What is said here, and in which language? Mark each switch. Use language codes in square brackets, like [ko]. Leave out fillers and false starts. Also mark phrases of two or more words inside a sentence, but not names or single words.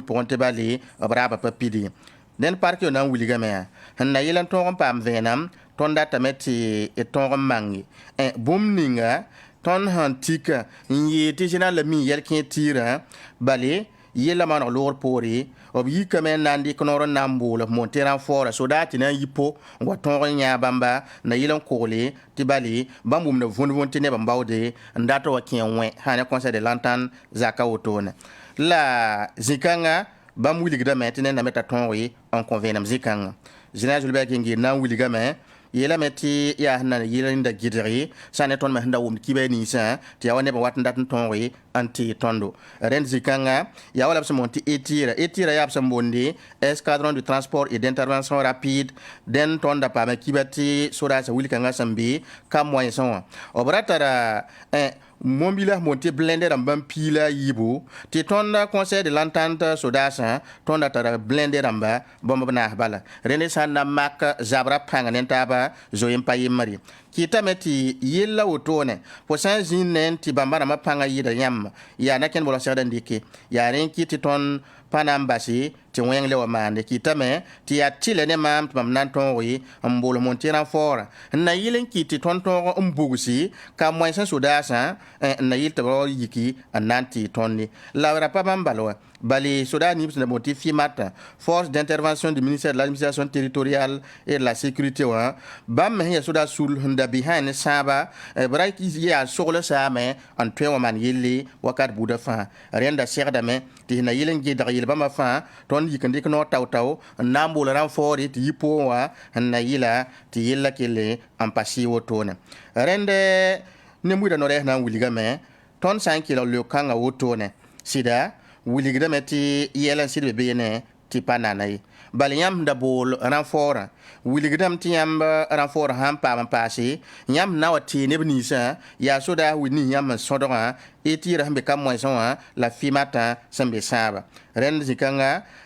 [mos] pʋgẽ tɩ bale b raaba pa pidi dẽnd park yo na n wilgame sẽn na yɩl n tõog n paam vẽenem tõnd datame tɩ d tõog n mange bũmb ninga tõnd sẽn tika n yɩɩ tɩ general la mi yɛl-kẽer tiirã bale yella maneg loogr poore b yikame n na n dɩk noor n na n bool b moon tɩ rãn faoora sodaa tɩ na n yi po n wa tõog n yãa bãmba na yɩl n kogle tɩ bale bãmb wʋmda vũn-vũn tɩ neb n baoode n dat wa kẽ wẽ sã ne [fr] conseil de l'entente [mos] zaka wotone la zĩ-kãngã bãmb wilgdame tɩ nendame t'a tõoge n kõ vẽenem zĩ-kãngã general Julbert Gingir na n wilgame yeelame tɩ yaa sẽn na yɩl n da gɩdge sã ne tõnd me sẽn da wʋmd kibã ninsã tɩ yaa wa neb n wat n dat n tõoge n tɩ tõndo rẽnd zĩ-kãngã yaa wala b sẽn moon tɩ etira yaa b sẽn boonde [fr] escadron du transport et d'intervention rapide [mos] dẽn tõnd da paama kibã tɩ sodaasã wil-kãngã sẽn be ka moẽsẽ wã b ra tara mombila moon tɩ blende rãmb bãmb piila a yiibu tɩ tõnd [fr] conseil de l'entente [mos] sodaasã tõnd da tara blende rãmba bõmb b naas bala rẽnd sã n na n mak zabrã pãng ne taaba zoe n pa yembr ye kɩtame tɩ yella wotone fo sã n zĩig ne tɩ bãmba rãmbã pãngã yɩɩda yãmb yaa na kẽnd bolg segd n dɩke yaa rẽ n kɩ tɩ tõnd pa na n base tɩ wẽng le wa maande kɩtame tɩ yaa tɩla ne maam tɩ bãmb na n tõoge n bool moon tɩ rãn faoora n na yɩl n kɩ tɩ tõnd tõog n bugsi ka moẽsẽ sodaasã n na yɩl tɩ b ra yiki n na n tɩ tõnde la ra pa bãmb bal wa bale soda nib sẽn da moon tɩ FIMAT [fr] force d'intervention du ministère de l'administration territoriale et de la sécurité [mos] wã bãmb me sẽn yaa soda sul sẽn da bisã ne sãaba b ra yaa sogl saame n tõe wã maan yelle wakat buudã fãa rẽnda segdame tɩ sẽn na yɩl n gɩdg yel bãmba fãa tõnd yik n dɩk noor tao-tao n na n bool rãn faoore tɩ yi poog wã n na yɩla tɩ yella kelle n pa sɩɩ wotone rẽnd ne-buiidã norɛɛs na n wilgame tõnd sã n kelg leok-kãngã wotone sɩda wilgdame tɩ yɛl n sɩd be beene tɩ pa nana ye bal yãmb da bool rãn faoorã wilgdame tɩ yãmb rãn faoorã sãn paam n paase yãmb na wa tee neb ninsã yaa sodaa wil nins yãmb n sõdgã tɩɩra sẽn be ka moẽsẽ wã la FIMATã sẽn be sãaba rẽnd zĩ-kãngã